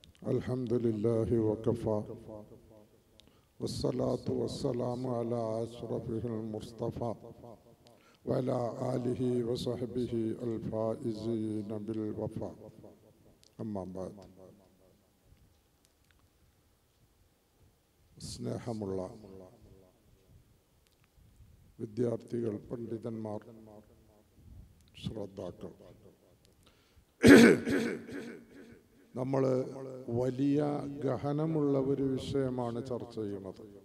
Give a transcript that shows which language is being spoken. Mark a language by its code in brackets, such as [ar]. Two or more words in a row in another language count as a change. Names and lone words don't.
[ar] الحمد لله وكفى والصلاة والسلام على أشرفه المصطفى وعلى آله وصحبه الفائزين بالوفاء أما بعد സ്നേഹമുള്ള [ml] വിദ്യാർത്ഥികൾ, പണ്ഡിതന്മാർ, ശ്രോതാക്കൾ, നമ്മൾ വലിയ ഗഹനമുള്ള ഒരു വിഷയമാണ് ചർച്ച ചെയ്യുന്നത്.